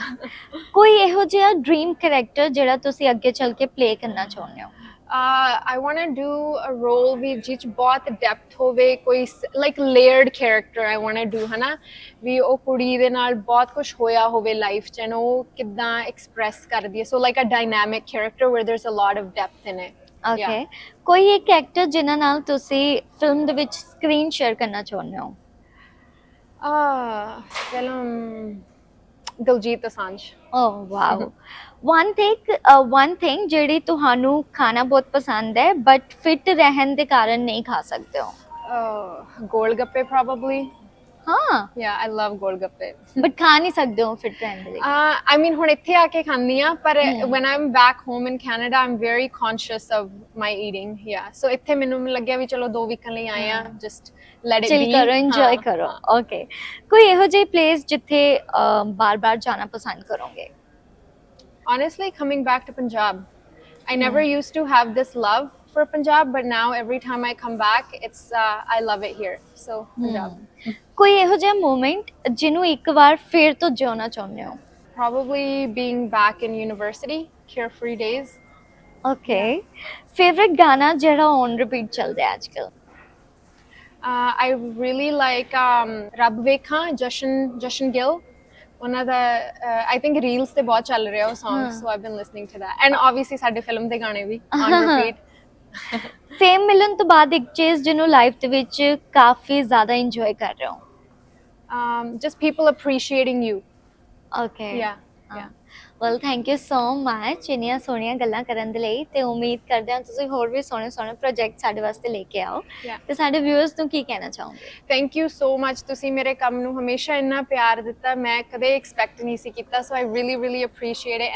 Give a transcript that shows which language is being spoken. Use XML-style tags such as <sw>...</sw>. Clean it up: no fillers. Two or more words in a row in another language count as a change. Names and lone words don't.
<pa>ਕੋਈ ਇਹੋ ਜਿਹਾ</pa> <en>dream character</en> <pa>ਜਿਹੜਾ ਤੁਸੀਂ ਅੱਗੇ ਚੱਲ ਕੇ play ਕਰਨਾ ਚਾਹੁੰਦੇ ਹੋ?</pa> <en>I want to do a role</en> <pa>ਵੀ ਜਿਹ 'ਚ ਬਹੁਤ</pa> <en>depth</en> <pa>ਹੋਵੇ, ਕੋਈ</pa> <en>like layered character I want to do,</en> <pa>ਹੈ ਨਾ? ਵੀ ਉਹ ਕੁੜੀ ਦੇ ਨਾਲ ਬਹੁਤ ਕੁਝ ਹੋਇਆ ਹੋਵੇ ਲਾਈਫ 'ਚ, ਉਹ ਕਿੱਦਾਂ express ਕਰਦੀ ਹੈ.</pa> <en>So like a dynamic character where there's a lot of depth in it. Okay.</en> <pa>ਕੋਈ ਇੱਕ ਐਕਟਰ ਜਿਨ੍ਹਾਂ ਨਾਲ ਤੁਸੀਂ ਫਿਲਮ ਦੇ ਵਿੱਚ ਸਕਰੀਨ ਸ਼ੇਅਰ ਕਰਨਾ ਚਾਹੁੰਦੇ ਹੋ? ਫਿਲਮ ਦਿਲਜੀਤ ਦੋਸਾਂਝ.</pa> <en>Oh wow. one thing</en> <pa>ਜਿਹੜੀ ਤੁਹਾਨੂੰ ਖਾਣਾ ਬਹੁਤ ਪਸੰਦ ਹੈ ਬਟ ਫਿਟ ਰਹਿਣ ਦੇ ਕਾਰਨ ਨਹੀਂ ਖਾ ਸਕਦੇ ਹੋ? ਗੋਲਗੱਪੇ,</pa> <en>probably.</en> <pa>ਹਾਂ,</pa> <en>yeah, I love ਗੋਲਗੱਪੇ.</en> <pa>ਬਟ ਖਾ ਨਹੀਂ ਸਕਦੇ ਹੋ ਫਿਟ ਰਹਿਣ ਦੇ ਲਈ?</pa> <en>I mean</en> <pa>ਹੁਣ ਇੱਥੇ ਆ ਕੇ ਖਾਂਦੀ ਆ, ਪਰ</pa> <en>when I'm back home in Canada I'm very conscious of my eating. Yeah, so</en> <pa>ਇੱਥੇ ਮੈਨੂੰ ਲੱਗਿਆ ਵੀ ਚਲੋ 2 ਵੀਕਾਂ ਲਈ ਆਏ ਆ,</pa> <en>just let it be.</en> <pa>chill ਕਰੋ, enjoy ਕਰੋ. Okay. ਕੋਈ ਇਹੋ ਜਿਹੀ ਪਲੇਸ ਜਿੱਥੇ ਬਾਰ-ਬਾਰ ਜਾਣਾ ਪਸੰਦ ਕਰੋਗੇ?</pa> <en>Honestly, coming back to Punjab. I never used to have this love for Punjab, but now every time I come back, it's I love it here. So Punjab.</en> <pa>ਕੋਈ ਇਹੋ ਜਿਹਾ ਮੂਮੈਂਟ ਜਿਹਨੂੰ ਇੱਕ ਵਾਰ ਫੇਰ ਤੋਂ ਜਿਉਣਾ ਚਾਹੁੰਦੇ ਹੋ?</pa> <en>Probably being back in university, carefree days.</en> <pa>Okay. Favorite ਗਾਣਾ ਜਿਹੜਾ</pa> <en>on repeat</en> <pa>ਚੱਲਦਾ ਅੱਜਕੱਲ?</pa> <en>I really like ਰੱਬ ਵੇਖਾਂ, ਜਸ਼ਨ ਗਿੱਲ.</en> <pa>ਉਹਨਾਂ ਦਾ</pa> <en>I think reels</en> <pa>ਤੇ ਬਹੁਤ ਚੱਲ ਰਿਹਾ ਉਹ</pa> <en>song, so I've been listening to that. And obviously</en> <pa>ਸਾਡੇ ਫਿਲਮ ਦੇ ਗਾਣੇ ਵੀ</pa> <en>on repeat.</en> <pa>ਫੇਮ ਮਿਲਣ ਤੋਂ ਬਾਅਦ ਇੱਕ ਚੀਜ਼ ਜਿਹਨੂੰ ਲਾਈਫ ਦੇ ਵਿੱਚ ਕਾਫੀ ਜ਼ਿਆਦਾ ਇੰਜੋਏ ਕਰ ਰਹੇ ਹੋ?</pa> <en>Just people appreciating you. Okay. Yeah. Well thank you so much</en> <pa>ਇੰਨੀਆਂ ਸੋਹਣੀਆਂ ਗੱਲਾਂ ਕਰਨ ਦੇ ਲਈ, ਤੇ ਉਮੀਦ ਕਰਦੇ ਹਾਂ ਤੁਸੀਂ ਹੋਰ ਵੀ ਸੋਹਣੇ ਪ੍ਰੋਜੈਕਟ ਸਾਡੇ ਵਾਸਤੇ ਲੈ ਕੇ ਆਓ। ਤੇ ਸਾਡੇ ਵਿਊਅਰਸ ਨੂੰ ਕੀ ਕਹਿਣਾ ਚਾਹੋਗੇ?</pa> <en>Thank you so much,</en> <pa>ਤੁਸੀਂ ਮੇਰੇ ਕੰਮ ਨੂੰ ਹਮੇਸ਼ਾ ਇੰਨਾ ਪਿਆਰ ਦਿੱਤਾ, ਮੈਂ ਕਦੇ ਐਕਸਪੈਕਟ ਨਹੀਂ ਸੀ ਕੀਤਾ,</pa> <en>so I really appreciate it.</en>